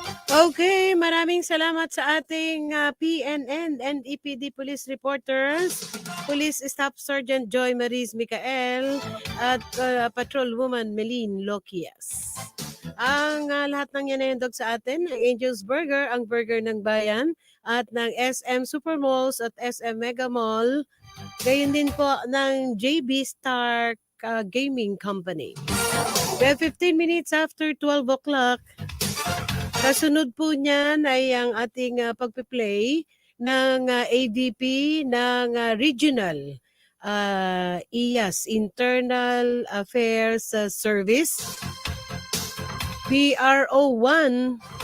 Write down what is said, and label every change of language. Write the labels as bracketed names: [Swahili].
[Filipino] Okay, maraming salamat sa ating PNN and EPD police reporters, Police Staff Sergeant Joy Maris Micael at Patrolwoman Meline Loquias. Ang lahat ng yan ay handog sa atin, ng Angel's Burger, ang burger ng bayan, at ng SM Supermalls at SM Mega Mall, gayon din po ng JB Star Gaming Company. [English] We have 15 minutes after 12 o'clock. [Filipino] Kasunod po niyan ay ang ating pagpiplay ng AVP ng Regional IAS, Internal Affairs Service, PRO1.